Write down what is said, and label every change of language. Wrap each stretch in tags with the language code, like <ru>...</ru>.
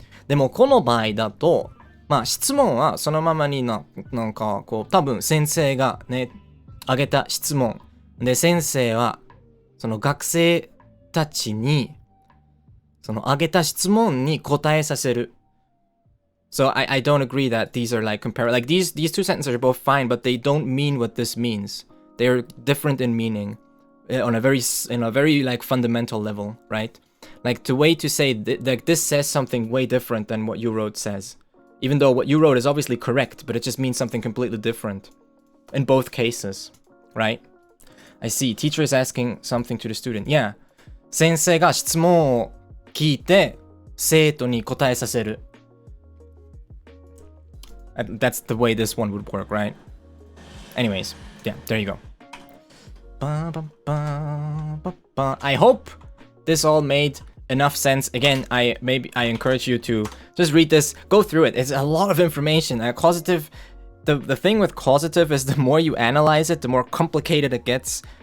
<ja>でも、この場合だと、まあ、質問はそのままになんか、こう、多分先生がね、挙げた質問。で、先生は、その学生たちに、その挙げた質問に答えさせる。</ja> <en>So I don't agree that these are like compare, like these two sentences are both fine, but they don't mean what this means. They're different in meaning on a very like fundamental level, right? Like the way to say like this says something way different than what you wrote says. Even though what you wrote is obviously correct, but it just means something completely different in both cases, right? I see. Teacher is asking something to the student. Yeah.</en> <ja>先生が質問を聞いて生徒に答えさせる.</ja> <en>That's the way this one would work, right? Anyways, yeah, there you go. I hope this all made enough sense. Again, I encourage you to just read this, go through it. It's a lot of information. Causative, the thing with causative is the more you analyze it, the more complicated it gets.</en>